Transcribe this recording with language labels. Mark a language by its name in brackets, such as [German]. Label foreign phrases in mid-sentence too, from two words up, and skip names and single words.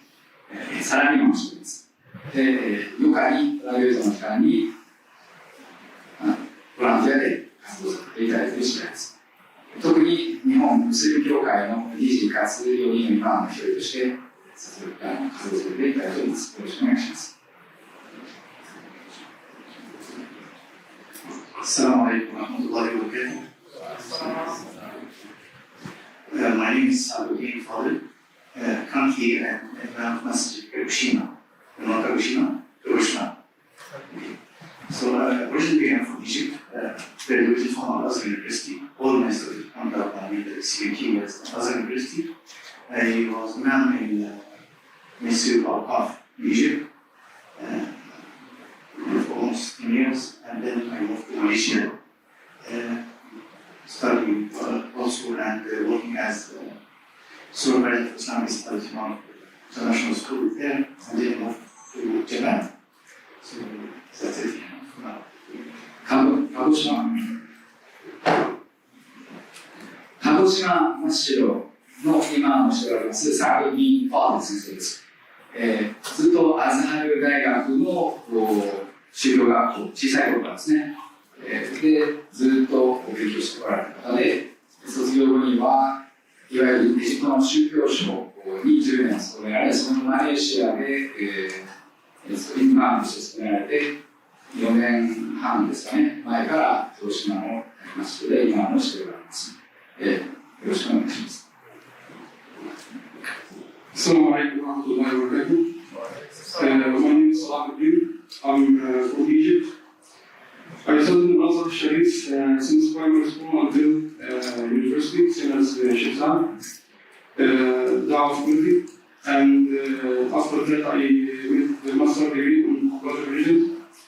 [Japanese] サラリーマンをしています。で、余暇にプライベートの時間にボランティアで活動させていただいている次第です。特に日本ムスリム協会の理事かつ4人のイマームの一人として活動させていただいております。よろしくお願いします。 [Arabic] السلام عليكم ورحمة الله وبركاته. [English] My name is Saadeldin Fadel, currently at Imam Masjid Kagoshima, Imam Kagoshima. So originally I'm from Egypt, graduated from Al-Azhar University. All my studies under the CMT was Al-Azhar University. I was Imam in Ministry of Al-Qaf in Egypt for almost 10 years, and then I moved to Malaysia, studying also and working as supervisor of Islamic studies in one international school there, and then moved to Japan. So that's it for now. [Japanese] 鹿児島マスジッドの今をしておりますサーデルディン・ファデル先生です。ずっとアズハル大学の修了学校、小さい頃からですね、でずっと勉強してこられた方で、卒業後にはいわゆるエジプトの宗教省に10年勤められ、そのマレーシアで、イマームとして勤められて、4年半ですかね、前から広島のマスジッドでイマームをしておられます。よろしくお願いします。 [Arabic] السلام عليكم ورحمة الله وبركاته. [English] My name is Salahuddeen. I'm from Egypt. I studied in Al-Azhar Sharif since primary school until university, same as Shaykh Saad, Da'wah community. And after that, I went the master degree in Quranic religion.